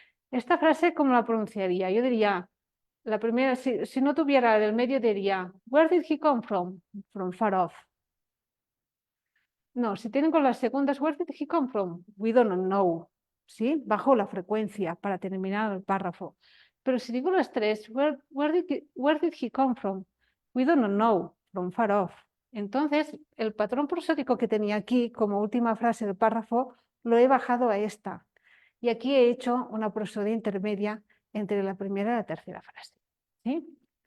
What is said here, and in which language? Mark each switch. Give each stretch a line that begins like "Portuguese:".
Spanish: Esta frase, ¿cómo la pronunciaría? Yo diría, la primera, si no tuviera del medio, diría,
English: where did he come from? From far off.
Spanish: No, si tienen con las segundas,
English: where did he come from? We don't know.
Spanish: ¿Sí? Bajo la frecuencia para terminar el párrafo. Pero si digo las tres,
English: where did he come from? We don't know, from far off.
Spanish: Entonces, el patrón prosódico que tenía aquí como última frase del párrafo, lo he bajado a esta. Y aquí he hecho una prosodia intermedia entre la primera y la tercera frase. ¿Sí?